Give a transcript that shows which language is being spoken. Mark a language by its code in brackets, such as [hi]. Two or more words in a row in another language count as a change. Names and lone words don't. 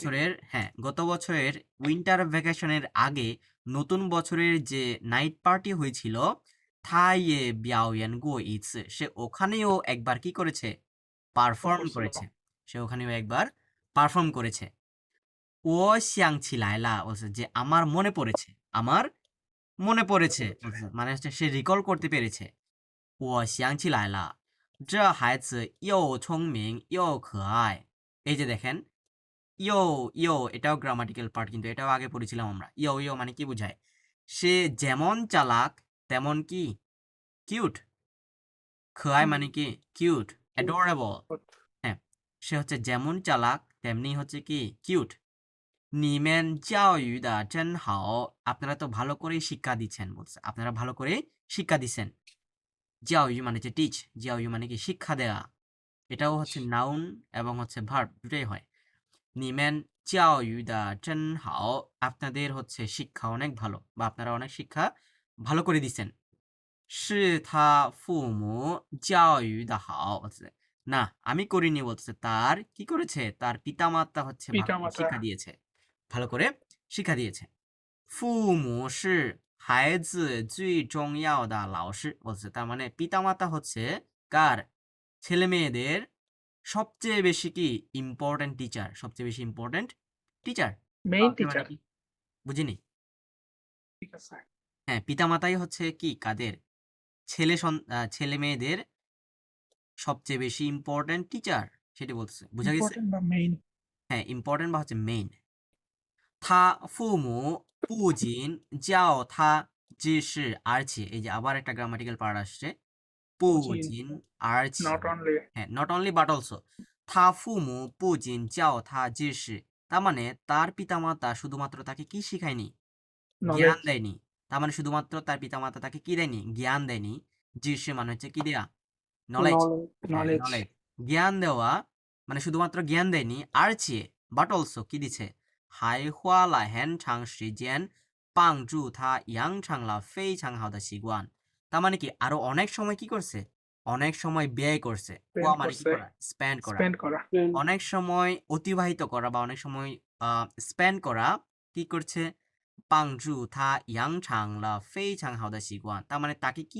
[bn] বছরের গত বছরের [en] winter vacation [bn] আগে নতুন বছরের যে [en] night party [bn] হয়েছিল [zh] 他也表演过 [bn] ইটস সে ওখানেও একবার কি করেছে পারফর্ম করছিল। করেছে সে ওখানেও একবার পারফর্ম করেছে [zh] 哦想起来了 [bn] বলছে যে আমার মনে পড়েছে বলছে, মানে হচ্ছে সে রিকল করতে পেরেছে [zh] 哦想起来了这孩子又聪明又可爱 [bn] এই যে দেখেন ইয়ো এটাও [en] grammatical part [bn] কিন্তু এটাও আগে পড়েছিলাম আমরা ইয়ো মানে কি বোঝায় সে যেমন চালাক তেমন কি কিউট খয়াই মানে কি [en] cute adorable [bn] হ্যাঁ সে হচ্ছে যেমন চালাক তেমনি হচ্ছে কি কিউট [zh] 你们教育得真好 [bn] আপনারা তো ভালো করেই শিক্ষা দিচ্ছেন বলছে আপনারা ভালো করে শিক্ষা দিচ্ছেন জিয়াওয়ু মানে হচ্ছে টিচ জিয়াওয়ু মানে কি শিক্ষা দেওয়া এটাও হচ্ছে নাউন এবং হচ্ছে ভার্ব দুটোই হয় [zh] 你们教育得真好 [bn] আপনাদের হচ্ছে শিক্ষা অনেক ভালো বা আপনারা অনেক শিক্ষা ভালো করে দিচ্ছেন [zh] 是他父母教育的好 [bn] বলছে না আমি করিনি বলছে তার কি করেছে তার পিতামাতা হচ্ছে ভালো করে পিতামাতা। শিক্ষা দিয়েছে ভালো করে শিক্ষা দিয়েছে [zh] 父母是孩子最重要的老师 [bn] বলছে তার মানে পিতামাতা হচ্ছে কার ছেলে মেয়েদের সবচেয়ে বেশি কি [en] important teacher [bn] সবচেয়ে বেশি [en] important teacher main teacher. [bn] বুঝিনি ঠিক আছে। হ্যাঁ পিতামাতাই হচ্ছে কি কাদের ছেলে মেয়েদের সবচেয়ে বেশি [en] important teacher [bn] সেটি বলতেছে বুঝা গেছে ইম্পর্টেন্ট বা মেইন। হ্যাঁ ইম্পর্টেন্ট বা হচ্ছে মেইন [zh] 他父母不仅教他知识而且 [bn] এই যে আবার একটা [en] grammatical part [bn] আসছে [zh] 不仅而且 [en] not only. [bn] হ্যাঁ [en] not only but also [zh] 他父母不仅教他知识 [bn] তার মানে তার পিতামাতা শুধুমাত্র তাকে কি শিখায়নি জ্ঞান দেয়নি তার মানে শুধুমাত্র তার পিতামাতা তাকে কি দেয়নি জ্ঞান দেয়নি জিসে মানে হচ্ছে কি দেয়া নলেজ নলেজ। জ্ঞান দেওয়া মানে শুধুমাত্র জ্ঞান দেয়নি আর চেয়ে [en] but also [bn] কি দিছে [zh] 还花了很长时间帮助他养成了非常好的习惯 [bn] তার মানে কি আরো অনেক সময় কি করছে অনেক সময় ব্যয় করছে হুয়া মানে কি করা স্পেন্ড করা স্পেন্ড করা। অনেক সময় অতিবাহিত করা বা অনেক সময় স্পেন্ড করা কি করছে [zh] 帮助他养成了非常好的习惯 [bn] তার মানে তাকে কি